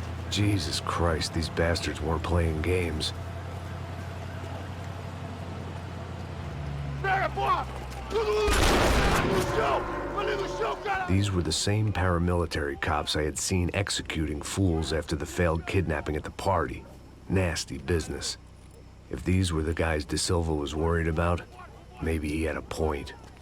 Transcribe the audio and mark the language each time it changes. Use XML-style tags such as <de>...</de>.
<en>Jesus Christ, these bastards weren't playing games.</en> <pt>Pega, porra! Tudo no chão! Ali no chão, cara!</pt> <en>These were the same paramilitary cops I had seen executing fools after the failed kidnapping at the party. Nasty business. If these were the guys De Silva was worried about, maybe he had a point.</en>